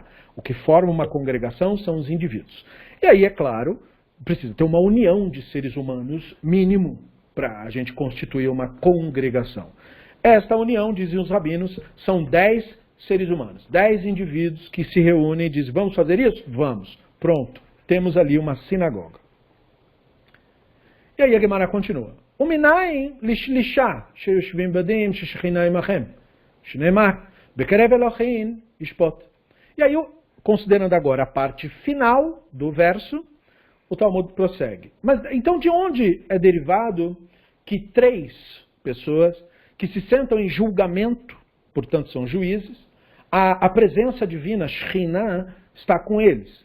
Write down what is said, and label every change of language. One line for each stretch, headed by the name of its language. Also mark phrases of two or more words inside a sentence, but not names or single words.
Portuguese: O que forma uma congregação são os indivíduos. E aí, é claro, precisa ter uma união de seres humanos mínimo para a gente constituir uma congregação. Esta união, dizem os rabinos, são 10 seres humanos, 10 indivíduos que se reúnem e dizem, vamos fazer isso? Vamos. Pronto. Temos ali uma sinagoga. E aí a Gemara continua.
Hebrew: ומנין לשלשה שיושבים בדין ששכינה עמהם. שנאמר בקרב אלהים ישפט.
Portuguese: E aí, considerando agora a parte final do verso, o Talmud prossegue. Mas então de onde é derivado que 3 pessoas que se sentam em julgamento, portanto são juízes, a presença divina, Shekhinah, está com eles?